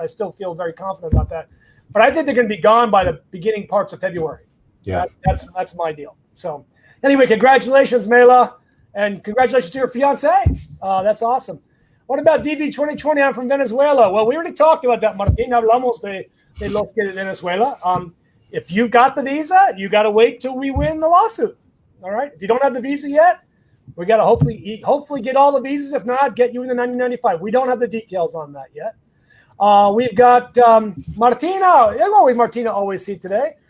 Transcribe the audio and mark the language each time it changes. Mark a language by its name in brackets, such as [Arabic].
[English] I still feel very confident about that. But I think they're going to be gone by the beginning parts of February. Yeah, that's my deal. So anyway, congratulations, Mela, and congratulations to your fiance. That's awesome. What about DV 2020? I'm from Venezuela. Well, we already talked about that, Martin. [Spanish] Hablamos de los que de Venezuela. [English] If you've got the visa, you got to wait till we win the lawsuit. All right. If you don't have the visa yet, we got to hopefully get all the visas. If not, get you in the 1995. We don't have the details on that yet. We've got Martina. Martina always see today.